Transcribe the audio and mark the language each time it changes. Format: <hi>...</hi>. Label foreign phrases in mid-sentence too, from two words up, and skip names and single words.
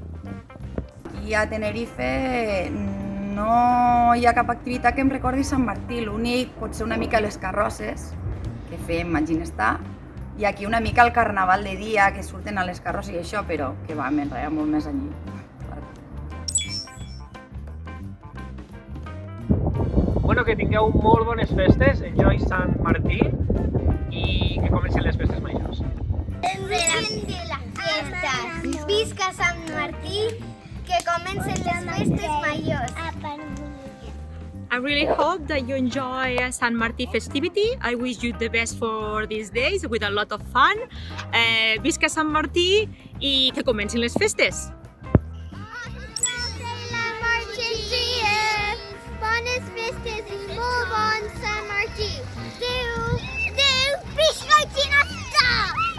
<ca>I a Tenerife no hi ha cap activitat que em recordi Sant Martí, l'únic pot ser una mica les carrosses que fem a Ginestar i aquí una mica el carnaval de dia que surten a les carrosses i això, però que va m'enrere molt més allí. Bueno, que tingueu molt bones festes, enjoy Sant Martí i que comencin les festes majors.</ca> <es>De las fiestas.</es> <ca>Visca Sant Martí, que comencen les festes majors.</ca> <en>I really hope that you enjoy Sant Martí festivity. I wish you the best for these days with a lot of fun.</en> <ca>Visca Sant Martí i que comencin les festes! Bones festes i molt bon Sant Martí. Adéu, visca Ginestar!</ca>